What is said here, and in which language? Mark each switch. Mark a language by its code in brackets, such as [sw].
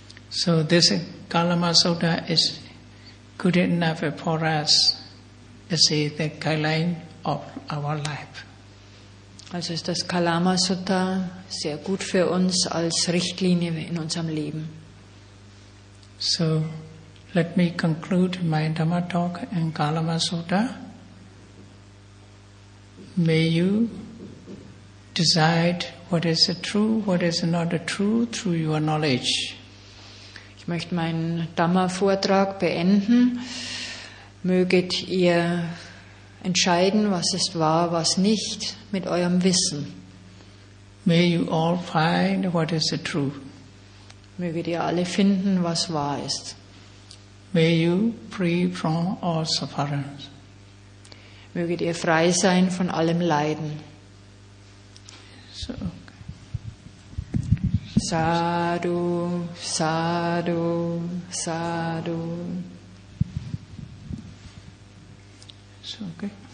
[en] So this Kalama Sutta is good enough for us as the guideline of our life. [de] Also ist das Kalama Sutta sehr gut für uns als Richtlinie in unserem Leben. [en] So let me conclude my Dhamma talk in Kalama Sutta. May you decide what is true, what is not true through your knowledge. [de] Ich möchte meinen Dhamma-Vortrag beenden. Möget ihr entscheiden, was ist wahr, was nicht, mit eurem Wissen. [en] May you all find what is the truth. [de] Möget ihr alle finden, was wahr ist. [en] May you free from all sufferings. [de] Möget ihr frei sein von allem Leiden. [en] So, [pi] Sadhu, sadhu, sadhu. [en] so okay.